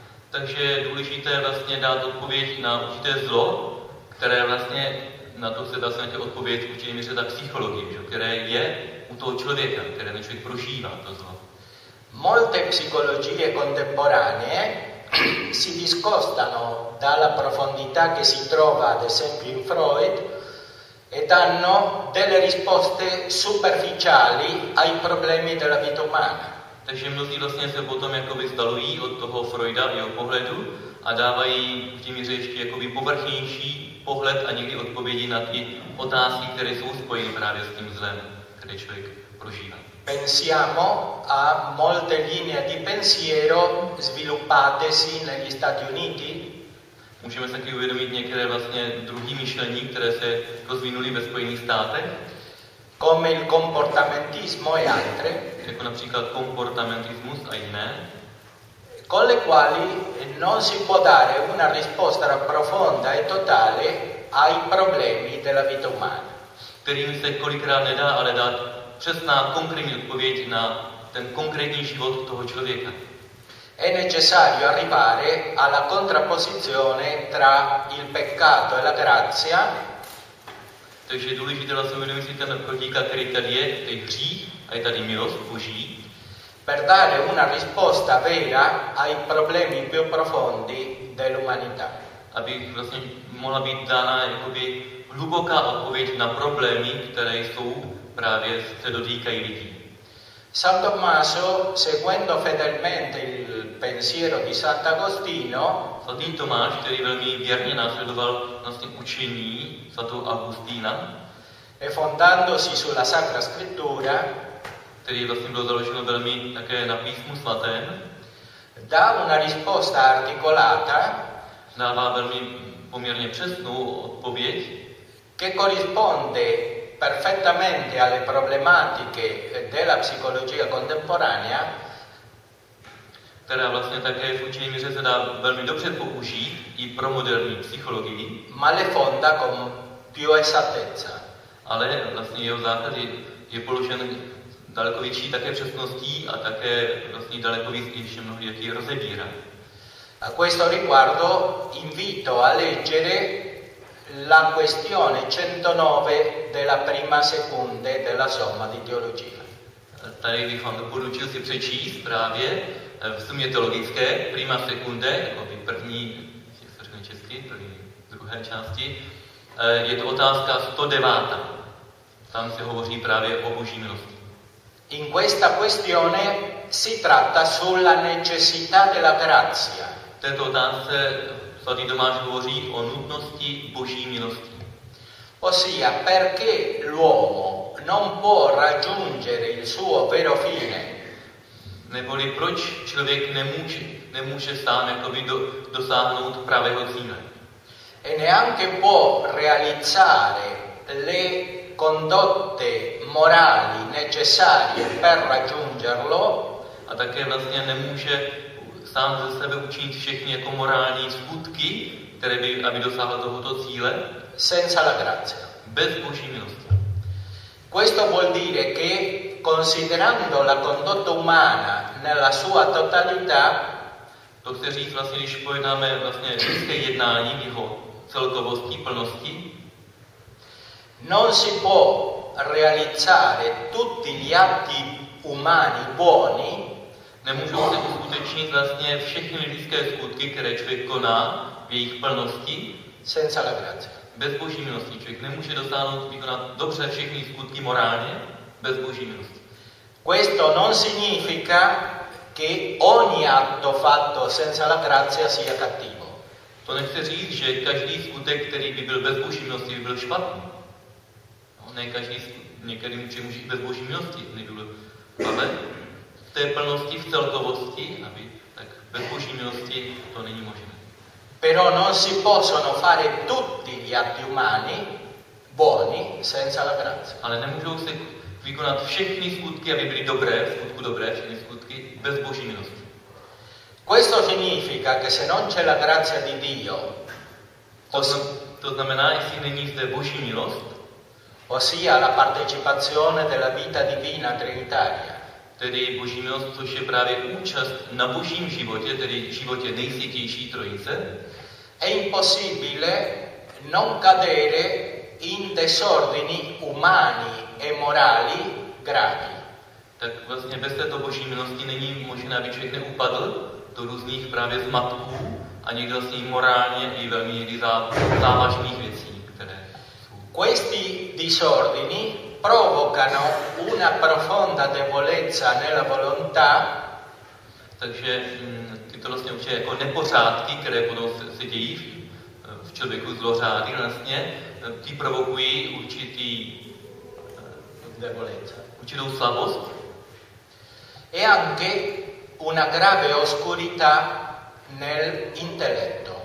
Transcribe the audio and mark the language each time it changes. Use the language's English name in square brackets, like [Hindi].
[Czech] Takže je důležité vlastně dát odpověď na určité zlo, které vlastně na to se dá se nějaké odpověď určitě měře ta psychologie, že? Které je u toho člověka, které ten člověk prožívá to zlo. [Italian] Molte psicologie contemporanee si discostano dalla profondità che si trova ad esempio in Freud e danno delle risposte superficiali ai problemi della vita umana. [Czech] Takže mnozí vlastně se potom jakoby vzdalují od toho Freuda v jeho pohledu a dávají v tím ještě jakoby povrchnější pohled a někdy odpovědi na ty otázky, které jsou spojeny právě s tím zlem, které člověk prožívá. [Italian] Pensiamo a molte linee di pensiero sviluppatesi negli Stati Uniti. [Czech] Můžeme se taky uvědomit některé vlastně druhé myšlení, které se rozvinuli ve Spojených státech. [Italian] Come il comportamentismo e altre. [Czech] Jako například comportamentismus a jiné. [Italian] Con le quali non si può dare una risposta profonda e totale ai problemi della vita umana. [Czech] Kterým se kolikrát nedá, ale dát přesná konkrétní odpověď na ten konkrétní život toho člověka. [Italian] È necessario arrivare alla contrapposizione tra il peccato e la grazia. [Czech] Takže je důležité vlastně uvědomit si ten protiklad, který tady je, to je hřích a je tady milost Boží. [Italian] Per dare una risposta vera ai problemi più profondi dell'umanità. [Czech] Aby vlastně mohla být dána jakoby hluboká odpověď na problémy, které jsou právě se dotýkají lidí. [Italian] San Tommaso, seguendo fedelmente il pensiero di Sant'Agostino, [Czech] svatý Tomáš, který velmi věrně následoval vlastně učení svatého Augustína, [Italian] e fondandosi sulla Sacra Scrittura, [Czech] který vlastně bylo založeno velmi také na písmu svatém, [Italian] dá una risposta articolata, [Czech] dává velmi poměrně přesnou odpověď, [Italian] che corrisponde perfettamente alle problematiche della psicologia contemporanea, [Czech] která vlastně také v určitém míře se dá velmi dobře použít i pro moderní psychologii, [Italian] ma le fonda con più esattezza. [Czech] ale vlastně jeho základ je položen daleko větší také přesností a také vlastně daleko větší mnohdy, jak je rozebírá. [Italian] A questo riguardo invito a leggere la questione 109 della prima seconde della somma di teologia. [Czech] Tady bych vám doporučil si přečíst právě v sumě teologické prima seconde, jako by první, jak se řekne česky, první druhé části. Je to otázka 109. Tam se hovoří právě o boží milosti. [Italian] In questa questione si tratta sulla necessità della grazia. [Czech] V této otázce svatý Tomáš hovoří o nutnosti boží milosti. [Italian] Ossia, perché l'uomo non può raggiungere il suo vero fine. [Czech] Neboli proč člověk nemůže sám jakoby dosáhnout pravého cíle. [Italian] E neanche può realizzare le condotte morali necessarie per raggiungerlo. [Czech] A také vlastně nemůže sám ze sebe učinit všechny jako morální skutky, které by, aby dosáhl tohoto cíle. [Italian] Senza la grazia. [Czech] Bez boží milosti. [Italian] Questo vuol dire che, considerando la condotta umana nella sua totalità, [Czech] to chce říct vlastně, když pojednáme vlastně lidské jednání v jeho celkovosti, plnosti, [Italian] non si può realizzare tutti gli atti umani buoni. [Czech] Nemůžou se uskutečnit vlastně všechny lidské skutky, které člověk koná v jejich plnosti. [Italian] Senza la grazia. [Czech] Bez boží milosti. Člověk nemůže dosáhnout vykonat dobře všechny skutky morálně bez boží milosti. [Italian] Questo non significa che ogni atto fatto senza la grazia sia cattivo. [Czech] To nechce říct, že každý skutek, který by byl bez boží milosti, by byl špatný. No, ne každý skutek, někdy může mít bez boží milosti, nebyl ale v té plnosti, v celkovosti, aby, tak bez boží milosti to není možné. [Italian] Però non si possono fare tutti gli atti umani buoni senza la grazia. [Czech] Ale nemůžou se vykonat všechny skutky, aby byly dobré, skutku dobré, všechny skutky, bez boží milosti. [Italian] Questo significa che se non c'è la grazia di Dio, [Czech] to znamená, jestli není zde boží milost, [Italian] ossia la partecipazione della vita divina trinitaria, [Czech] tedy boží milost, což je právě účast na božím životě, tedy životě nejsvětější trojice. [Italian] È impossibile non cadere in desordini umani e morali gravi. [Czech] Tak vlastně bez této boží milosti není možné, aby člověk neupadl do různých právě zmatků a někdo s ním morálně i velmi závažných věcí, které jsou. [Italian] Questi disordini provocano una profonda debolezza nella volontà. [Czech] Takže tyto vlastně určitě jako nepořádky, které potom se dějí v člověku zlořády vlastně, ty provokují určitý [Italian] debolezza, [Czech] určitou slabost. [Italian] E anche una grave oscurità nel intelletto.